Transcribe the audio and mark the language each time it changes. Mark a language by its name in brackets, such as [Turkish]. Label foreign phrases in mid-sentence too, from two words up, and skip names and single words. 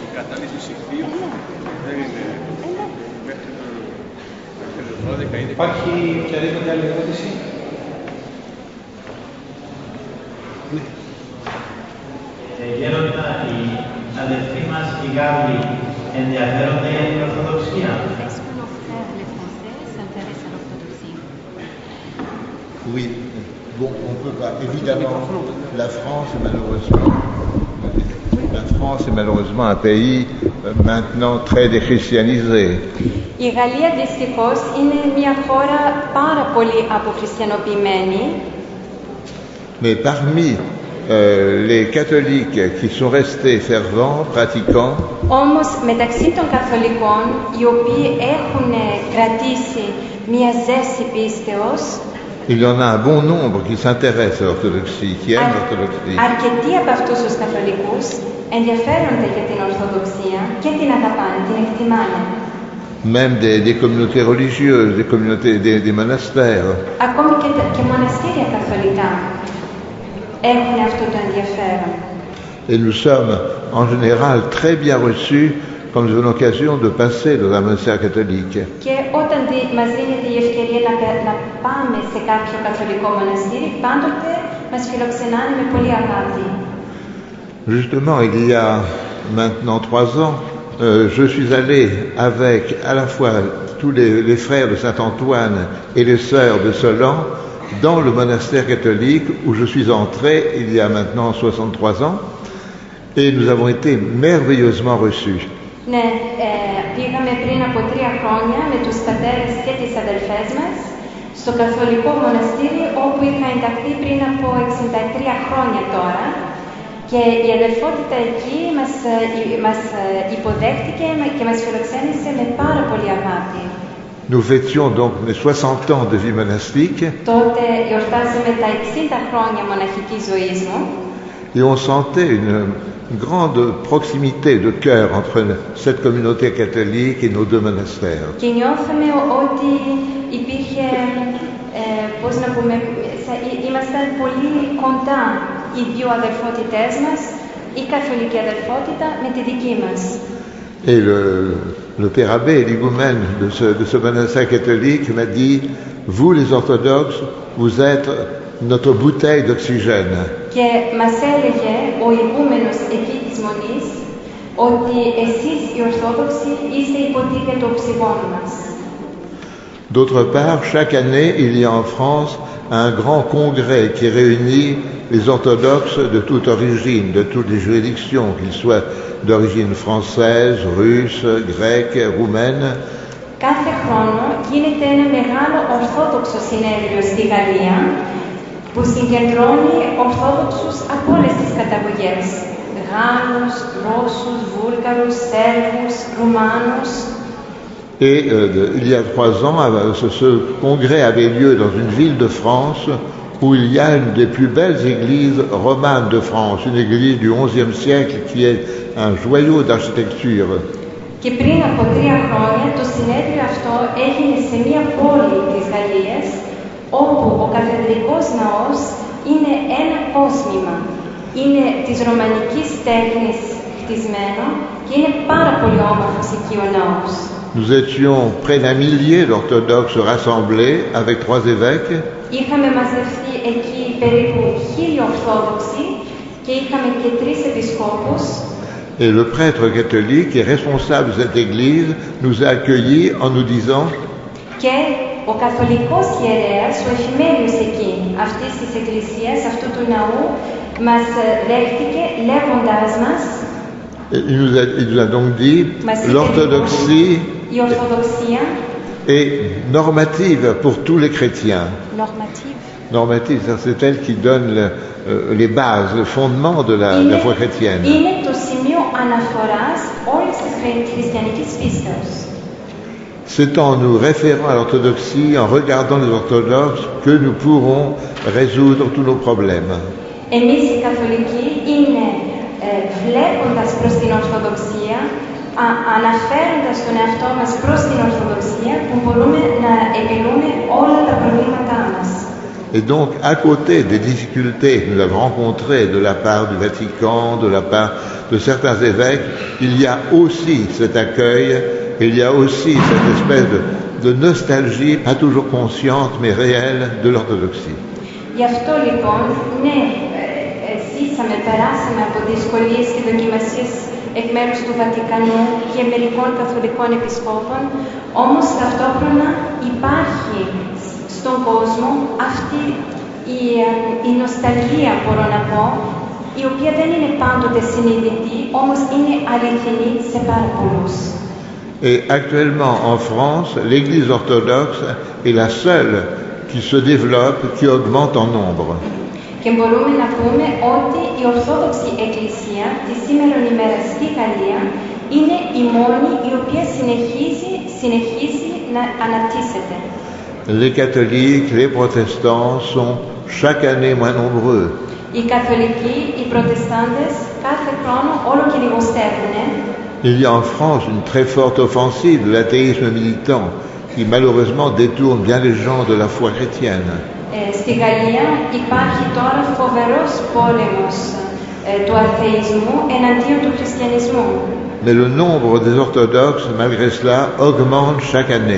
[Greek] Η κατάληψη ηχθείου δεν είναι μέχρι το 12 είναι. Υπάρχει οποιαδήποτε άλλη ερώτηση? Ναι. Γέροντα, οι αδελφοί μας, οι Γάλλοι, ενδιαφέρονται για την Ορθοδοξία. [French] Oui, bon, on peut pas. Évidemment, la France est malheureusement un pays maintenant très déchristianisé. [Greek] Η Γαλλία δυστυχώς είναι μια χώρα πάρα πολύ αποχριστιανοποιημένη. [French] Mais parmi les catholiques qui sont restés fervents, pratiquants, [Greek] Όμως μεταξύ των καθολικών, οι οποίοι έχουν κρατήσει μια ζέση πίστεως, [French] il y en a un bon nombre qui s'intéressent à l'orthodoxie, qui aiment l'orthodoxie. [Greek] αρκετοί από αυτούς τους καθολικούς ενδιαφέρονται για την Ορθοδοξία και την αγαπάνε, την εκτιμάνε. [French] Même des communautés religieuses, des communautés, des monastères. [Greek] Ακόμη και μοναστήρια καθολικά έχουν αυτό το ενδιαφέρον. [French] Et nous sommes en général très bien reçus quand nous avons l'occasion de passer dans un monastère catholique. [Greek] Και όταν μας δίνεται η ευκαιρία να πάμε σε κάποιο καθολικό μοναστήρι, πάντοτε μας φιλοξενάνε με πολύ αγάπη. [French] Justement, il y a maintenant 3 ans, je suis allé avec à la fois tous les frères de Saint-Antoine et les sœurs de Solan dans le monastère catholique où je suis entré il y a maintenant 63 ans et nous avons été merveilleusement reçus. [Greek] Ναι, πήγαμε πριν από 3 χρόνια με τους πατέρες και τις αδελφές μας στο καθολικό μοναστήρι όπου είχα ενταχθεί πριν από 63 χρόνια τώρα και η αδελφότητα εκεί μας υποδέχτηκε και μας φιλοξένησε με πάρα πολύ αγάπη. [French] Nous fêtions donc les 60 ans de vie monastique [Greek] Τότε γιορτάζαμε τα 60 χρόνια μοναχικής ζωής μου [French] et on sentait une grande proximité de cœur entre cette communauté catholique et nos deux monastères. [Greek] και νιώθαμε ότι υπήρχε, πώς να πούμε, ήμασταν πολύ κοντά οι δύο αδελφότητές μας, η καθολική αδελφότητα με τη δική μας. [French] Et le père abbé, l'higoumène de ce monastère catholique, m'a dit, vous les orthodoxes, vous êtes notre bouteille d'oxygène. [Greek] Και μας έλεγε ο ηγούμενος εκεί της Μονής ότι εσείς οι Ορθόδοξοι είστε η ποτήρια του οξυγόνου μας. [French] D'autre part, chaque année, il y a en France un grand congrès qui réunit les orthodoxes de toute origine, de toutes les juridictions, qu'ils soient d'origine française, russe, grecque, roumaine. [Greek] Κάθε χρόνο γίνεται ένα μεγάλο Ορθόδοξο συνέδριο στη Γαλλία που συγκεντρώνει Ορθόδοξους από όλες τις καταγωγές. Γάλλους, Ρώσους, Βούλγαρους, Σέρβους, Ρουμάνους. [French] Et il y a 3 ans, ce congrès avait lieu dans une ville de France où il y a une des plus belles églises romanes de France, une église du XIe siècle qui est un joyau d'architecture. [Greek] Και πριν από 3 χρόνια το συνέδριο αυτό έγινε σε μια πόλη της Γαλλίας όπου ο καθεδρικός ναός είναι ένα κόσμημα. Είναι της ρωμανικής τέχνης χτισμένο και είναι πάρα πολύ όμορφος εκεί ο ναός. [French] Nous étions près d'un millier d'orthodoxes rassemblés avec 3 évêques. [Greek] Είχαμε μαζευτεί εκεί περίπου 1000 Ορθόδοξοι και είχαμε και 3 επισκόπους. [French] Et le prêtre catholique et responsable de cette église nous a accueillis en nous disant [Greek] και ο καθολικός ιερέας, ο εφημέριος εκεί αυτής της εκκλησίας, αυτού του ναού, μας δέχτηκε λέγοντάς μας [French] il nous a donc dit l'orthodoxie [Greek] η Ορθοδοξία [French] est normative pour tous les chrétiens. Normative, c'est elle qui donne les bases, le fondement de la foi chrétienne. [Greek] Είναι το σημείο αναφοράς όλης της χριστιανικής πίστεως. [French] C'est en nous référant à l'orthodoxie, en regardant les orthodoxes, que nous pourrons résoudre tous nos problèmes. [Greek] Εμείς οι καθολικοί είναι βλέποντας προς την Ορθοδοξία, αναφέροντας τον εαυτό μας προς την Ορθοδοξία, που μπορούμε να επιλύουμε όλα τα προβλήματά μας. [French] Et donc, à côté des difficultés que nous avons rencontrées de la part du Vatican, de la part de certains évêques, il y a aussi cet accueil, il y a aussi cette espèce de nostalgie, pas toujours consciente mais réelle, de l'orthodoxie. [Greek] Γι' αυτό λοιπόν, ναι, ζήσαμε, περάσαμε από δυσκολίες και δοκιμασίες εκ μέρους του Βατικανού και μερικών καθολικών επισκόπων, όμως ταυτόχρονα υπάρχει στον κόσμο αυτή η νοσταλγία, μπορώ να πω, η οποία δεν είναι πάντοτε συνειδητή, όμως είναι αληθινή σε πάρα πολλούς. [French] Et actuellement en France, l'Église orthodoxe est la seule qui se développe, qui augmente en nombre. [Greek] Και μπορούμε να πούμε ότι η Ορθόδοξη Εκκλησία τη σήμερα ημέρα στη Γαλλία είναι η μόνη η οποία συνεχίζει να αναπτύσσεται. [French] Les catholiques, les protestants sont chaque année moins nombreux. [Greek] Οι καθολικοί, οι προτεστάντες κάθε χρόνο όλο και λιγοστεύουν. [French] Il y a en France une très forte offensive de l'athéisme militant qui malheureusement détourne bien les gens de la foi chrétienne. [Greek] Στη Γαλλία υπάρχει τώρα φοβερός πόλεμος του αθεϊσμού εναντίον του χριστιανισμού. [French] Mais le nombre des orthodoxes, malgré cela, augmente chaque année.